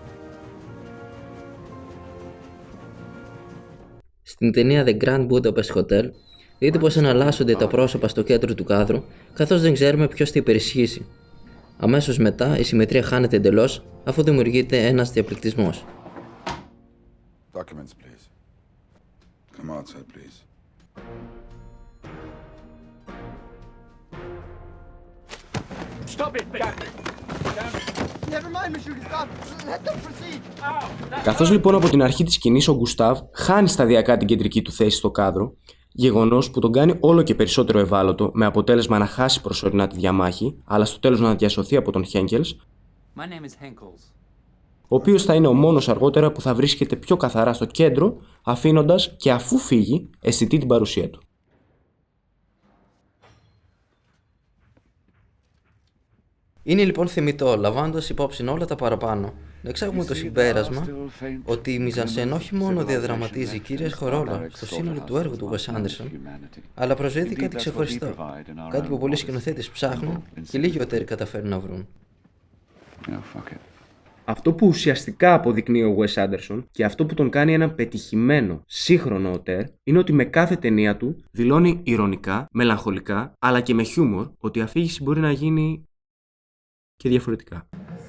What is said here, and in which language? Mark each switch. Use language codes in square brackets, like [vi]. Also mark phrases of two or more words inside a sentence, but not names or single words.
[el] Στην ταινία The Grand Budapest Hotel, δείτε πως εναλλάσσονται τα πρόσωπα στο κέντρο του κάδρου, καθώς δεν ξέρουμε ποιος θα υπερισχύσει. Αμέσως μετά η συμμετρία χάνεται εντελώς, αφού δημιουργείται ένας διαπληκτισμός. [en] Documents, please. Come outside, please. Stop it! Never mind, Monsieur Gustave. Let them proceed. [el] Καθώς λοιπόν από την αρχή της σκηνής ο Γκουστάβ χάνει σταδιακά την κεντρική του θέση στο κάδρο, γεγονός που τον κάνει όλο και περισσότερο ευάλωτο, με αποτέλεσμα να χάσει προσωρινά τη διαμάχη, αλλά στο τέλος να διασωθεί από τον Χένκελς, ο οποίος θα είναι ο μόνος αργότερα που θα βρίσκεται πιο καθαρά στο κέντρο, αφήνοντας και αφού φύγει αισθητή την παρουσία του. Είναι λοιπόν θεμιτό, λαμβάνοντας υπόψη όλα τα παραπάνω, να εξάγουμε το συμπέρασμα ότι η [fr] mise-en-scène [el] όχι μόνο διαδραματίζει κυρίαρχο ρόλο στο σύνολο του έργου του Wes Anderson, αλλά προσδίδει κάτι ξεχωριστό, κάτι που πολλοί σκηνοθέτες ψάχνουν και λιγότεροι καταφέρουν να βρουν. Αυτό που ουσιαστικά αποδεικνύει ο Wes Anderson και αυτό που τον κάνει ένα πετυχημένο σύγχρονο οτέρ είναι ότι με κάθε ταινία του δηλώνει ειρωνικά, μελαγχολικά αλλά και με χιούμορ ότι η αφήγηση μπορεί να γίνει και διαφορετικά.